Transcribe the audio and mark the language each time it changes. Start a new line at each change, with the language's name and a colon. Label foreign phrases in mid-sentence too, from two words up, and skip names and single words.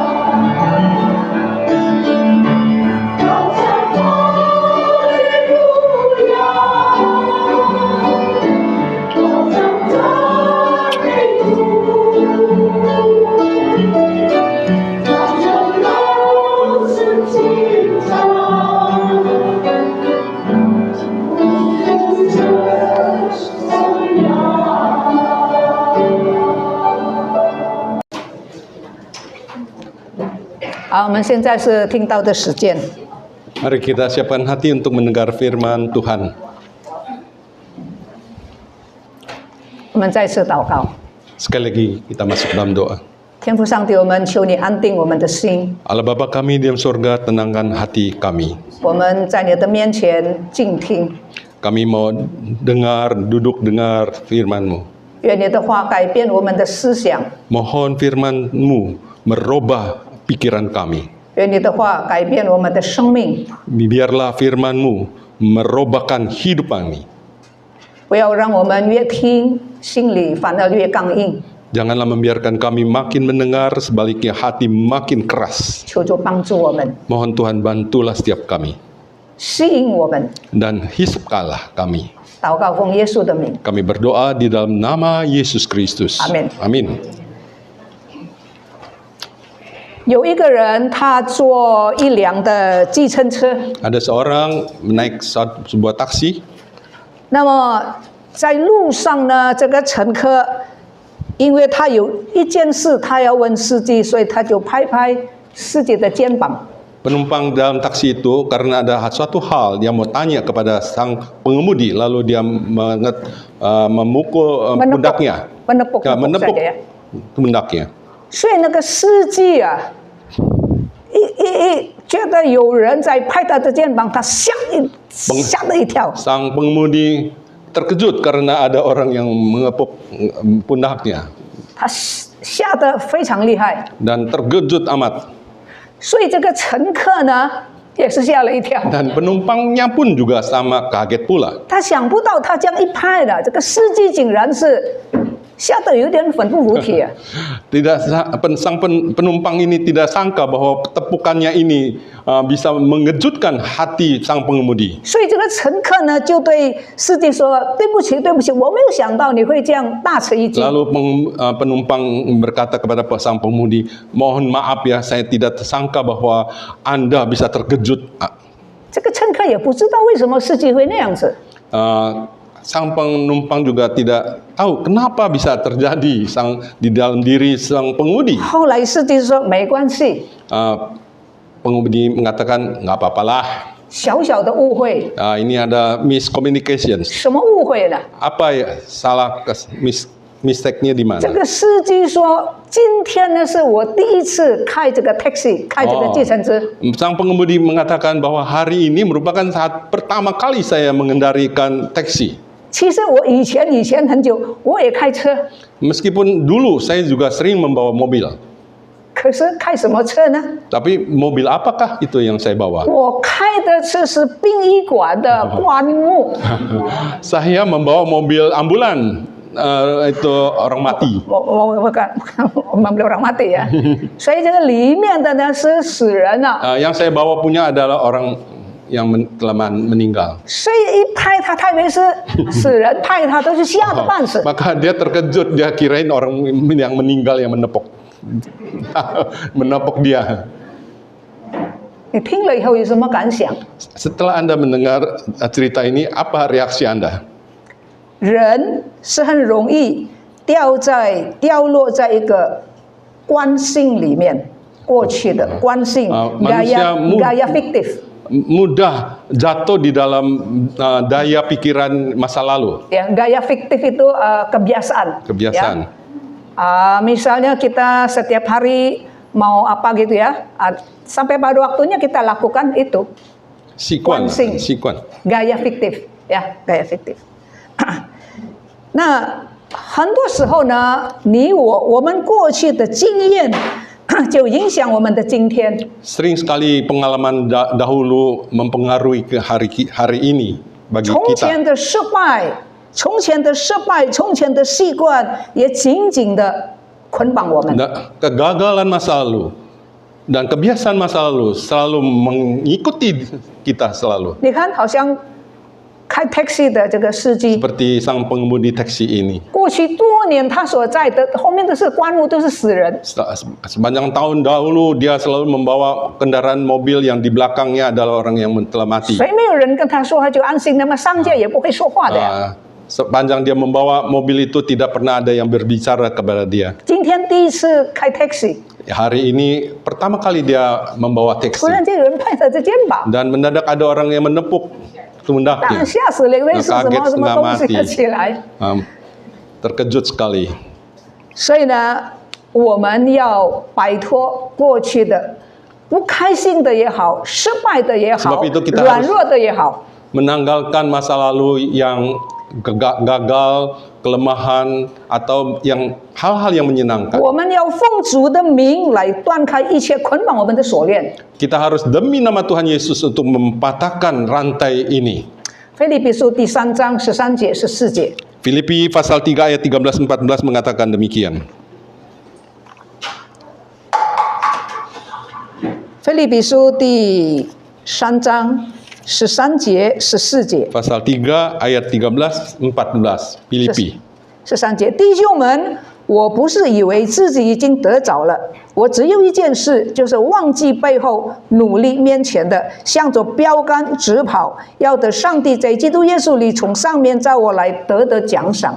Chinese: 高唱哈利路亚，高唱赞美主，太阳都升起了，星星闪亮。好，我们现在是听到的时间。
Indonesian: Mari kita siapkan hati untuk mendengar firman Tuhan.
Chinese: 我们再次祷告，
Indonesian: Sekali lagi kita masuk dalam doa.
Chinese: 天父上帝，我们求你安定我们的心，
Indonesian: Allah Bapa kami di dalam surga, tenangkan hati kami.
Chinese: 我们在你的面前静听，
Indonesian: Kami mau dengar, duduk dengar firman-Mu.
Chinese: 愿你的话改变我们的思想，
Indonesian: Mohon firman-Mu merubah pikiran kami.
Chinese: 愿你的话改变我们的生命，
Indonesian: Biarlah firman-Mu merubahkan hidup kami.
Chinese: 不要让我们越听心里反而越刚硬。
Indonesian: Janganlah membiarkan kami makin mendengar, sebaliknya hati makin keras.
Chinese: 求主帮助我们，
Indonesian: Mohon Tuhan bantulah setiap kami.
Chinese: 吸引我们。
Indonesian: Dan hisapkanlah kami.
Chinese: 祷告奉耶稣的名，
Indonesian: Kami berdoa di dalam nama Yesus Kristus. Amin. Amin.
Chinese: 有一个人他坐一辆的计程车，
Indonesian: Ada seorang menaik sebuah taksi.
Chinese: 那么在路上呢，这个乘客因为他有一件事他要问司机，所以他就拍拍司机的肩膀。
Indonesian: Penumpang dalam taksi itu karena ada suatu hal dia mau tanya kepada sang pengemudi, lalu dia memukul pundaknya. menepuk Ya, menepuk saja ya. pundaknya.
Chinese: 所以那个司机啊，觉得有人在拍他的肩膀，他吓了一跳。
Indonesian: Sang pengemudi terkejut karena ada orang yang mengepuk pundaknya
Chinese: 他吓得非常厉害，
Indonesian: dan terkejut amat.
Chinese: 所以这个乘客呢也是吓了一跳。
Indonesian: Dan penumpangnya pun juga sama kaget pula.
Chinese: 他想不到他这样一拍的，这个司机竟然是吓得有点粉不服帖啊。
Indonesian: Sang penumpang ini tidak sangka bahwa tepukannya ini bisa mengejutkan hati sang pengemudi.
Chinese: 所以这个乘客呢就对司机说：“对不起，对不起，我没有想到你会这样大吃一惊。”
Indonesian: Lalu penumpang berkata kepada sang pengemudi, mohon maaf ya, saya tidak tersangka bahwa Anda bisa terkejut.
Chinese: 这个乘客也不知道为什么司机会那样子。
Indonesian: Sang penumpang juga tidak tahu kenapa bisa terjadi di dalam diri sang pengemudi.
Chinese: 后来司机说：“没关系，
Indonesian: Pengemudi mengatakan nggak apa-apalah.
Chinese: 小小的误会。
Indonesian: Ini ada miscommunication.
Chinese: 什么误会呢？
Indonesian: Apa ya salah mistake-nya di
Chinese: 这
Indonesian: mana?
Chinese: 个司机说，今天呢是我第一次开这个 taxi， 开这个计程车。
Indonesian: Sang pengemudi mengatakan bahwa hari ini merupakan saat pertama kali saya mengendarikan taksi.
Chinese: 其实我以前很久我也开车，
Indonesian: Meskipun dulu saya juga sering membawa mobil.
Chinese: 可是开什么车呢？
Indonesian: Tapi mobil apakah itu yang saya bawa?
Chinese: 我开的车是殡仪馆的棺木。
Indonesian: Saya membawa mobil ambulan, itu orang mati. 我们 orang mati ya，
Chinese: 所以这个里面的呢是死人啊，
Indonesian: Yang saya bawa punya adalah orang yang telah meninggal.
Chinese: 所以一拍他，他以为是死人，拍他都是吓得半死。
Indonesian: Maka dia terkejut, dia kirain orang yang meninggal yang menepuk. Menepuk dia.
Chinese: 你听了以后有什么感想？
Indonesian: Setelah Anda mendengar cerita ini, apa reaksi Anda?
Chinese: 人是很容易掉落在一个惯性里面，过去的惯性
Indonesian: gaya fiktif。 Mudah jatuh di dalam daya pikiran masa lalu. Ya, gaya fiktif itu kebiasaan. Kebiasaan. Ya. Misalnya kita setiap hari mau apa gitu ya, sampai pada waktunya kita lakukan itu. Sikuan. Gaya fiktif, ya, gaya fiktif.
Chinese: 那很多时候呢，我们过去的经验就影响我们的今天。
Indonesian: Sering sekali pengalaman dahulu mempengaruhi ke hari ini bagi
Chinese: 从
Indonesian: kita.
Chinese: 前的失败，从前的习惯，也紧紧的捆绑我们。
Indonesian: Kegagalan masa lalu dan kebiasaan masa lalu selalu mengikuti kita selalu.
Chinese: 你看，好像开 taxi 的这个司机，
Indonesian: Seperti sang pengemudi taksi ini.
Chinese: 过去多年他所在的后面都是棺木，都是死人。
Indonesian: Sepanjang tahun dahulu dia selalu membawa kendaraan mobil yang di belakangnya adalah orang yang telah mati.
Chinese: 谁没有人跟他说，他就安心，那么商界也不会说话的呀。
Indonesian: Sepanjang dia membawa mobil itu tidak pernah ada yang berbicara kepada dia.
Chinese: 今天第一次开 taxi，
Indonesian: Hari ini pertama kali dia membawa
Chinese: 突
Indonesian: taksi
Chinese: 然间有人拍他的肩膀，
Indonesian: dan mendadak ada orang yang menepuk
Chinese: 当
Indonesian: pundaknya.
Chinese: 然吓死了，以为是什
Indonesian: Kaget
Chinese: 么什么
Indonesian: setengah
Chinese: 东西
Indonesian: mati.
Chinese: 起来。
Indonesian: Terkejut sekali.
Chinese: 所以呢，我们要摆脱过去的不开心的也好，失败的也好
Indonesian: Sebab itu kita，
Chinese: 软弱的也好，
Indonesian: menanggalkan masa lalu yang gagal, kelemahan atau yang hal-hal yang menyenangkan.
Chinese: 我们要奉主的名来断开一切捆绑我们的锁链。
Indonesian: Kita harus demi nama Tuhan Yesus untuk mempatahkan rantai ini.
Chinese: 腓立比书第3章13节14节。
Indonesian: Filipi pasal 3 ayat 13-14 mengatakan demikian.
Chinese: 腓立比书第3章13节14节。
Indonesian: Pasal 3 ayat 13-14 Filipi.
Chinese: 13 节，弟兄们，我不是以为自己已经得着了，我只有一件事，就是忘记背后，努力面前的，向着标杆直跑，要得上帝在基督耶稣里从上面召我来得的奖赏。